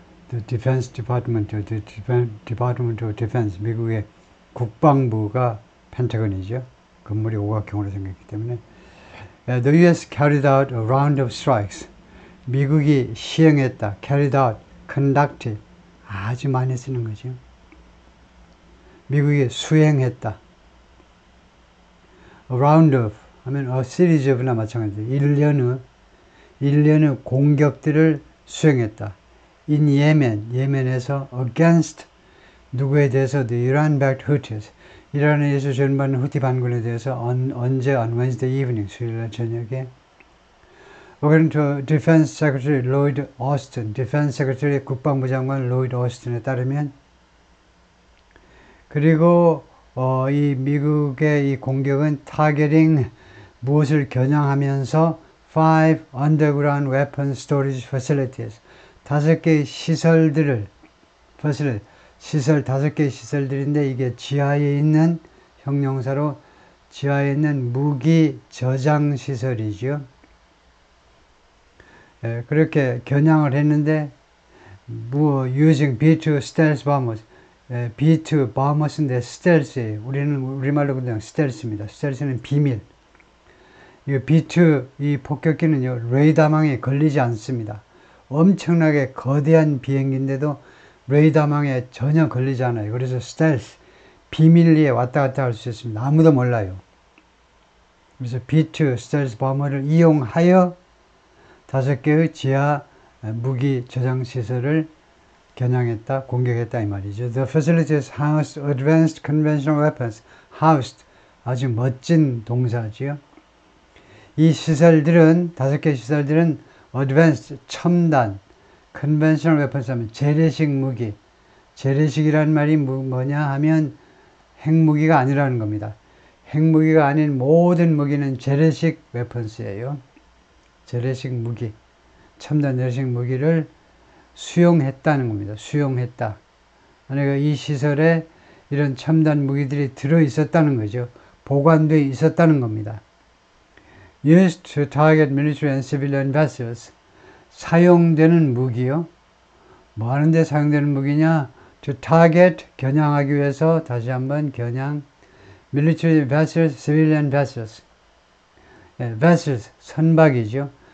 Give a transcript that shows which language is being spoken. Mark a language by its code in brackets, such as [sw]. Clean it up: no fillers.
[en] The Defense Department, the Department of Defense, [ko] 미국의 국방부가 펜타곤이죠. 건물이 오각형으로 생겼기 때문에. [en] The US carried out a round of strikes. [ko] 미국이 시행했다. [en] carried out, conducted. [ko] 아주 많이 쓰는 거죠. 미국이 수행했다. [en] A round of [ko] 하면 [en] a series of [ko] 나 마찬가지예요. 일련의 공격들을 수행했다. [en] In Yemen, [ko] 예멘에서 against 누구에 대해서 [en] the Iran-backed Houthis, [ko] 이란에 의해서 전받는 후티 반군에 대해서 언제 [en] on Wednesday evening, [ko] 수요일 저녁에 [en] according to Defense Secretary Lloyd Austin, Defense Secretary [ko] 국방부 장관 Lloyd Austin에 따르면, 그리고 이 미국의 이 공격은 targeting 무엇을 겨냥하면서 [en] 5 underground weapon storage facilities, [ko] 5개의 시설들을, 시설 5개의 시설들인데 이게 지하에 있는, 형용사로 지하에 있는 무기 저장 시설이죠. 그렇게 겨냥을 했는데, [en] using B-2 stealth bombers, [ko] B-2 bombers인데 스텔스예요. 우리는 우리말로 그냥 스텔스입니다. 스텔스는 비밀. 이 B-2 이 폭격기는요, 레이더망에 걸리지 않습니다. 엄청나게 거대한 비행기인데도 레이더망에 전혀 걸리지 않아요. 그래서 스텔스, 비밀리에 왔다 갔다 할 수 있습니다. 아무도 몰라요. 그래서 B-2 스텔스 bomber를 이용하여 5개의 지하 무기 저장 시설을 겨냥했다, 공격했다 이 말이죠. [en] The facilities housed advanced conventional weapons. [ko] housed, 아주 멋진 동사지요. 이 시설들은, 5개 시설들은 advanced, 첨단, [en] conventional weapons [ko] 하면 재래식 무기. 재래식이란 말이 뭐냐 하면 핵무기가 아니라는 겁니다. 핵무기가 아닌 모든 무기는 재래식 weapons예요. 재래식 무기, 첨단 재래식 무기를 수용했다는 겁니다. 수용했다. 그러니까 이 시설에 이런 첨단 무기들이 들어있었다는 거죠. 보관되어 있었다는 겁니다. [en] Used to target military and civilian vessels. [ko] 사용되는 무기요. 뭐 하는데 사용되는 무기냐? To target, 겨냥하기 위해서, 다시 한번 겨냥, [en] military vessels, civilian vessels. [ko] vessels, 선박이죠.